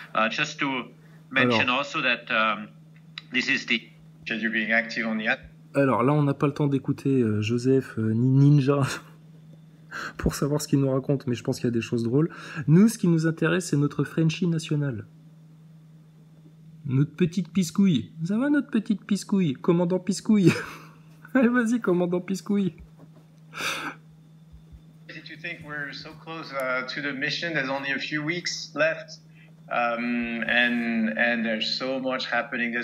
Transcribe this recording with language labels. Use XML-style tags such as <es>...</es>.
<en>Just to mention also that this is the you being active on the.</en> <fr>Alors là, on n'a pas le temps d'écouter Joseph ni Ninja pour savoir ce qu'il nous raconte, mais je pense qu'il y a des choses drôles. Nous, ce qui nous intéresse, c'est notre Frenchie nationale. Notre petite piscouille. Ça va, notre petite piscouille? Commandant Piscouille. Allez, vas-y, commandant Piscouille.</fr> <en>To think we're so close to the mission, there's only a few weeks left. And there's so much happening.</en>